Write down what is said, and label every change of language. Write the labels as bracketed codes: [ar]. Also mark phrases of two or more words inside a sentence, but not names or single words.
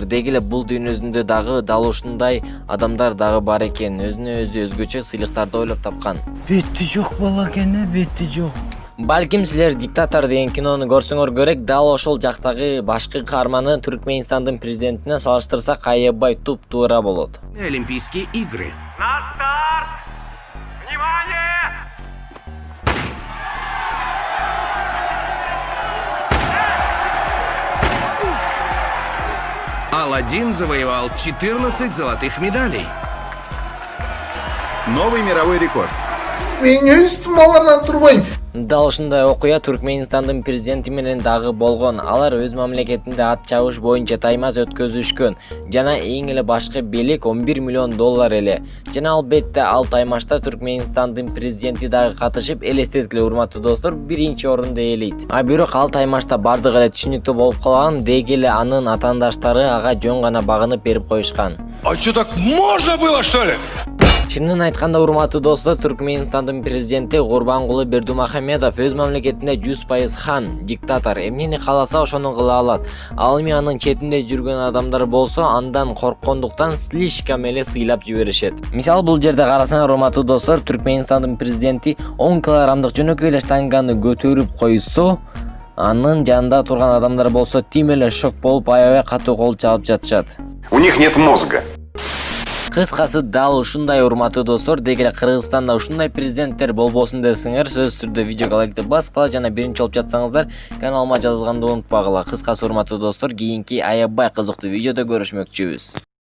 [ky] Деги эле бул дүйнөсүндө дагы дал ушундай адамдар дагы бар экен. Өзүнө өзү өзгөчө сыйлыктарды ойлоп тапкан. Бетти жок балакене, бетти жок. Балким силер «Диктатор» деген кинону көрсөңөр керек, дал ошол жактагы башкы каарманы Түркменистандын президентине салыштырсак аябай туп-туура болот. [ru] Олимпийские игры. На старт! Внимание! Аладдин завоевал 14 золотых медалей. Новый мировой рекорд. [ky] Дал ушундай окуя Түркменистандын президенти менен дагы болгон. Алар өз мамлекетинде ат чабыш боюнча таймаз өткөзүшкөн жана эң эле башкы белек $11 миллион эле. Жана албетте ал таймашта Түркменистандын президенти дагы катышып, элестеткиле урматтуу достор, биринчи орунду ээлейт. А бирок ал таймашта бардыгы эле түшүнүктүү болуп калган, деги эле анын атаандаштары ага жөн гана багынып берип коюшкан. [ru] А что, так можно было, что ли? [ky] Чынын айтканда урматтуу достор, Түркменистандын президенти Гурбангулы Бердимухамедов өз мамлекетинде 100% хан, диктатор, эмнени кааласа ошону кыла алат. Ал эми анын четинде жүргөн адамдар болсо, андан корккондуктан слишком эле сыйлап жиберишет. Мисалы бул жерде карасаңар урматтуу достор, Түркменистандын президенти 10 килограммдык жөнөкөй эле штанганы көтөрүп койсо, анын жанында турган адамдар болсо тим эле шок болуп аябай катуу кол чабып жатышат. [ru] У них нет мозга. [ky] Кыскасы дал ушундай урматтуу достор, деги эле Кыргызстанда ушундай президенттер болбосун десеңер, сөзсүз түрдө видеого лайкты баскыла жана биринчи болуп жатсаңыздар, каналыма жазылганды унутпагыла. Кыскасы урматтуу достор, кийинки аябай кызыктуу видеодо көрүшмөкчүбүз.